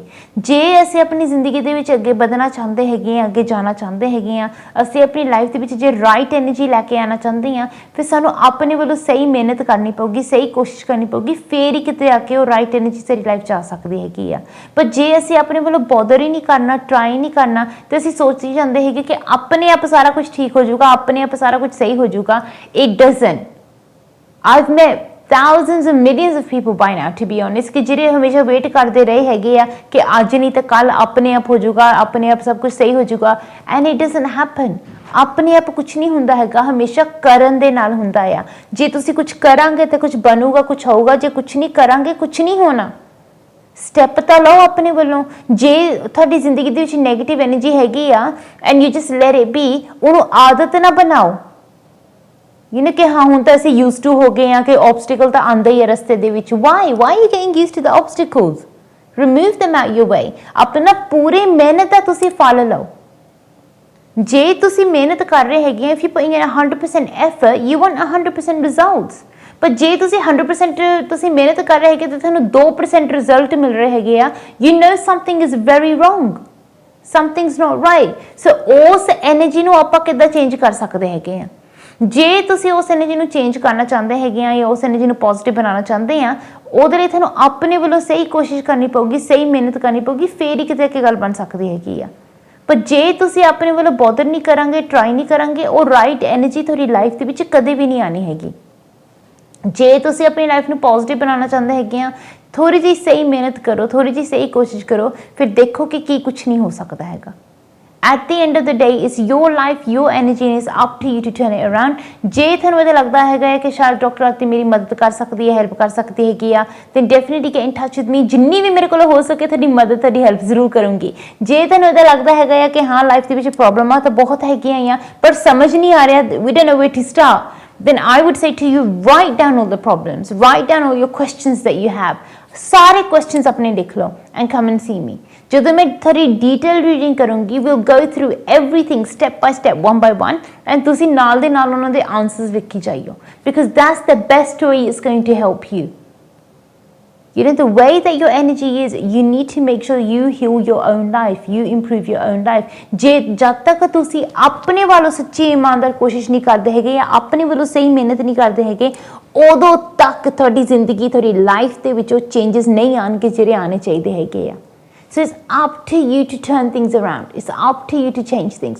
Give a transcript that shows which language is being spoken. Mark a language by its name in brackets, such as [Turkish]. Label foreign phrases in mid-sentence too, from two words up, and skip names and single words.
[Punjabi] ਜੇ ਅਸੀਂ ਆਪਣੀ ਜ਼ਿੰਦਗੀ ਦੇ ਵਿੱਚ ਅੱਗੇ ਵਧਣਾ ਚਾਹੁੰਦੇ ਹੈਗੇ ਆ, ਅੱਗੇ ਜਾਣਾ ਚਾਹੁੰਦੇ ਹੈਗੇ ਆ, ਅਸੀਂ ਆਪਣੀ ਲਾਈਫ ਦੇ ਵਿੱਚ ਜੇ [English] right energy [Punjabi] ਲੈ ਕੇ ਆਉਣਾ ਚਾਹੁੰਦੇ ਆ, ਫਿਰ ਸਾਨੂੰ ਆਪਣੇ ਵੱਲੋਂ ਸਹੀ ਮਿਹਨਤ ਕਰਨੀ ਪਊਗੀ, ਸਹੀ ਕੋਸ਼ਿਸ਼ ਕਰਨੀ ਪਊਗੀ, ਫੇਰ ਹੀ ਕਿਤੇ ਆ ਕੇ ਉਹ [English] right energy [Punjabi] ਸਾਡੀ ਲਾਈਫ 'ਚ ਆ ਸਕਦੀ ਹੈਗੀ ਆ। ਪਰ ਜੇ ਅਸੀਂ ਆਪਣੇ ਵੱਲੋਂ ਬੋਦਰ ਹੀ ਨਹੀਂ ਕਰਨਾ, ਟਰਾਈ ਨਹੀਂ ਕਰਨਾ, ਤੇ ਅਸੀਂ ਸੋਚੀ ਜਾਂਦੇ ਹੈਗੇ ਕਿ ਆਪਣੇ ਆਪ ਸਾਰਾ ਕੁਝ ਠੀਕ ਹੋ ਜਾਊਗਾ, ਆਪਣੇ ਆਪ ਸਾਰਾ ਕੁਝ ਸਹੀ ਹੋ ਜਾਊਗਾ, [English] it doesn't. I've met thousands and millions of people by now, to be honest, [Punjabi] ਕਿ ਜਿਹੜੇ ਹਮੇਸ਼ਾ ਵੇਟ ਕਰਦੇ ਰਹੇ ਹੈਗੇ ਆ ਕਿ ਅੱਜ ਨਹੀਂ ਤਾਂ ਕੱਲ ਆਪਣੇ ਆਪ ਹੋ ਜਾਊਗਾ, ਆਪਣੇ ਆਪ ਸਭ ਕੁਝ ਸਹੀ ਹੋ ਜਾਊਗਾ, [English] and it doesn't happen. [Punjabi] ਆਪਣੇ ਆਪ ਕੁਝ ਨਹੀਂ ਹੁੰਦਾ ਹੈਗਾ, ਹਮੇਸ਼ਾ ਕਰਨ ਦੇ ਨਾਲ ਹੁੰਦਾ ਆ। ਜੇ ਤੁਸੀਂ ਕੁਝ ਕਰਾਂਗੇ ਤਾਂ ਕੁਝ ਬਣੂਗਾ, ਕੁਝ ਹੋਊਗਾ, ਜੇ ਕੁਝ ਨਹੀਂ ਕਰਾਂਗੇ ਕੁਝ ਨਹੀਂ ਹੋਣਾ। ਸਟੈਪ ਤਾਂ ਲਓ ਆਪਣੇ ਵੱਲੋਂ। ਜੇ ਤੁਹਾਡੀ ਜ਼ਿੰਦਗੀ ਦੇ ਵਿੱਚ [English] negative energy [Punjabi] ਹੈਗੀ ਆ [English] and you just let it be, [Punjabi] ਉਹਨੂੰ ਆਦਤ ਨਾ ਬਣਾਓ, [English] you know, [Punjabi] ਕਿ ਹਾਂ ਹੁਣ ਤਾਂ ਅਸੀਂ [English] use to [Punjabi] ਹੋ ਗਏ ਆ ਕਿ ਆਬਸਟੀਕਲ ਤਾਂ ਆਉਂਦਾ ਹੀ ਹੈ ਰਸਤੇ ਦੇ ਵਿੱਚ। [English] why you getting used to the obstacles? remove them out your way। [Punjabi] ਆਪਣਾ ਪੂਰੀ ਮਿਹਨਤ ਦਾ ਤੁਸੀਂ ਫਲ ਲਓ। ਜੇ ਤੁਸੀਂ ਮਿਹਨਤ ਕਰ ਰਹੇ ਹੈਗੇ, [English] if you putting in 100% effort, you want 100% results। [Punjabi] ਪਰ ਜੇ ਤੁਸੀਂ 100% ਤੁਸੀਂ ਮਿਹਨਤ ਕਰ ਰਹੇ ਹੈਗੇ ਤੇ ਤੁਹਾਨੂੰ 2% ਰਿਜ਼ਲਟ ਮਿਲ ਰਹੇ ਹੈਗੇ ਆ, [English] you know something is very wrong, something's not right। [Punjabi] ਸੋ ਉਸ ਐਨਰਜੀ ਨੂੰ ਆਪਾਂ ਕਿੱਦਾਂ ਚੇਂਜ ਕਰ ਸਕਦੇ ਹੈਗੇ ਆ? ਜੇ ਤੁਸੀਂ ਉਸ ਐਨਰਜੀ ਨੂੰ ਚੇਂਜ ਕਰਨਾ ਚਾਹੁੰਦੇ ਹੈਗੇ ਆ, ਜਾਂ ਉਸ ਐਨਰਜੀ ਨੂੰ ਪੋਜ਼ਿਟਿਵ ਬਣਾਉਣਾ ਚਾਹੁੰਦੇ ਆ, ਉਹਦੇ ਲਈ ਤੁਹਾਨੂੰ ਆਪਣੇ ਵੱਲੋਂ ਸਹੀ ਕੋਸ਼ਿਸ਼ ਕਰਨੀ ਪਊਗੀ, ਸਹੀ ਮਿਹਨਤ ਕਰਨੀ ਪਊਗੀ, ਫੇਰ ਹੀ ਕਿਤੇ ਅੱਗੇ ਗੱਲ ਬਣ ਸਕਦੀ ਹੈਗੀ ਆ। ਪਰ ਜੇ ਤੁਸੀਂ ਆਪਣੇ ਵੱਲੋਂ ਬੋਦਰ ਨਹੀਂ ਕਰਾਂਗੇ, ਟਰਾਈ ਨਹੀਂ ਕਰਾਂਗੇ, ਉਹ [English] right energy [Punjabi] ਤੁਹਾਡੀ ਲਾਈਫ ਦੇ ਵਿੱਚ ਕਦੇ ਵੀ ਨਹੀਂ ਆਉਣੀ ਹੈਗੀ। ਜੇ ਤੁਸੀਂ ਆਪਣੀ ਲਾਈਫ ਨੂੰ ਪੋਜ਼ਿਟਿਵ ਬਣਾਉਣਾ ਚਾਹੁੰਦੇ ਹੈਗੇ ਆ, ਥੋੜ੍ਹੀ ਜਿਹੀ ਸਹੀ ਮਿਹਨਤ ਕਰੋ, ਥੋੜ੍ਹੀ ਜਿਹੀ ਸਹੀ ਕੋਸ਼ਿਸ਼ ਕਰੋ, ਫਿਰ ਦੇਖੋ ਕਿ ਕੀ ਕੁਛ ਨਹੀਂ ਹੋ ਸਕਦਾ ਹੈਗਾ। [English] At the end of the day, it's your life, your energy, and it's up to you to turn it around। [Punjabi] ਜੇ ਤੁਹਾਨੂੰ ਇਹ ਲੱਗਦਾ ਹੈਗਾ ਕਿ ਸ਼ਾਇਦ ਡਾਕਟਰ ਆਰਤੀ ਮੇਰੀ ਮਦਦ ਕਰ ਸਕਦੀ ਹੈ, ਹੈਲਪ ਕਰ ਸਕਦੀ ਹੈਗੀ ਆ, [English] then definitely get in touch with me। [Punjabi] ਜਿੰਨੀ ਵੀ ਮੇਰੇ ਕੋਲ ਹੋ ਸਕੇ ਤੁਹਾਡੀ ਮਦਦ, ਤੁਹਾਡੀ ਹੈਲਪ ਜ਼ਰੂਰ ਕਰੂੰਗੀ। ਜੇ ਤੁਹਾਨੂੰ ਇਹ ਲੱਗਦਾ ਹੈਗਾ ਕਿ ਹਾਂ ਲਾਈਫ ਦੇ ਵਿੱਚ ਪ੍ਰੋਬਲਮਾਂ ਤਾਂ ਬਹੁਤ ਹੈਗੀਆਂ ਆ, ਪਰ ਸਮਝ ਨਹੀਂ ਆ ਰਿਹਾ, [English] we don't know where to start, then I would say to you, write down all the problems, write down all your questions that you have। [Punjabi] ਸਾਰੇ questions ਆਪਣੇ ਲਿਖ ਲਓ [English] and come and see me। [Punjabi] ਜਦੋਂ ਮੈਂ ਤੁਹਾਡੀ [English] detail reading [Punjabi] ਕਰੂੰਗੀ, [English] we'll go through everything step by step, one by one, and [Punjabi] ਤੁਸੀਂ ਨਾਲ ਦੇ ਨਾਲ ਉਹਨਾਂ ਦੇ ਆਨਸਰਸ ਲਿਖੀ ਜਾਈਓ, [English] because that's the best way it's going to help you। You know, the way that your energy is, you need to make sure you heal your own life, you improve your own life. [Punjabi] ਜੇ ਜਦ ਤੱਕ ਤੁਸੀਂ ਆਪਣੇ ਵੱਲੋਂ ਸੱਚੀ ਇਮਾਨਦਾਰ ਕੋਸ਼ਿਸ਼ ਨਹੀਂ ਕਰਦੇ ਹੈਗੇ ਜਾਂ ਆਪਣੇ ਵੱਲੋਂ ਸਹੀ ਮਿਹਨਤ ਨਹੀਂ ਕਰਦੇ ਹੈਗੇ, ਉਦੋਂ ਤੱਕ ਤੁਹਾਡੀ ਜ਼ਿੰਦਗੀ, ਤੁਹਾਡੀ ਲਾਈਫ ਦੇ ਵਿੱਚ ਉਹ ਚੇਂਜਸ ਨਹੀਂ ਆਉਣਗੇ ਜਿਹੜੇ ਆਉਣੇ ਚਾਹੀਦੇ ਹੈਗੇ ਆ. [English] So it's up to you to turn things around. It's up to you to change things.